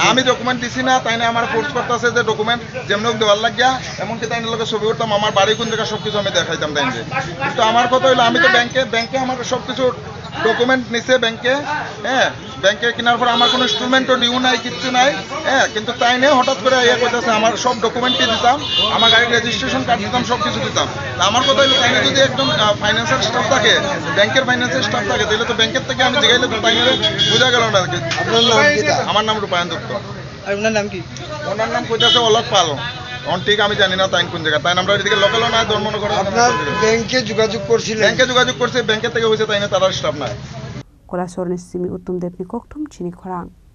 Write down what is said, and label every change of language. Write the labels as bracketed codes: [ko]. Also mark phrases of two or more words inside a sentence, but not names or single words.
[bn] আমি ডকুমেন্ট দিছি না তাইনে আমার ফোর্স করতেছে যে ডকুমেন্ট যেমন দেওয়ার লাগিয়া এমনকি তাইনের লোকের ছবি উঠতাম আমার বাড়ি কোন জায়গা সবকিছু আমি দেখাইতাম তাইনে কিন্তু আমার কথা হইলো আমি তো ব্যাংকে আমার সবকিছু ডকুমেন্ট নিছে ব্যাংকে হ্যাঁ ব্যাংকে কেনার পর আমার কোনো ইনস্টলমেন্টও ডিউ নাই কিচ্ছু নাই হ্যাঁ কিন্তু তাইনে হঠাৎ করে ইয়ে করতেছে আমার সব ডকুমেন্টই দিতাম আমার গাড়ির [en] registration card [bn] দিতাম সব কিছু দিতাম আমার কথা হইলো তাইনে যদি একদম [en] financial staff [bn] থাকে ব্যাংকের [en] financial staff [bn] থাকে তাহলে তো ব্যাংকের থেকে আমি জিগাইলে তো তাইনে বোঝা গেল না আপনার নাম কি আমার নাম রূপায়ণ দত্ত আর ওনার নাম কি ওনার নাম কইতাছে অলক পাল ঠিক আমি জানি না তাই কোন জায়গা তাই আমরা এদিকে লোকালও না ধর্ম করে আপনার ব্যাংকে যোগাযোগ করছিলেন ব্যাংকে যোগাযোগ করছে ব্যাংকের থেকে হইছে তাই না তার স্টাফ নাই [trp] kola sorni simi utum depni koktum chini khorang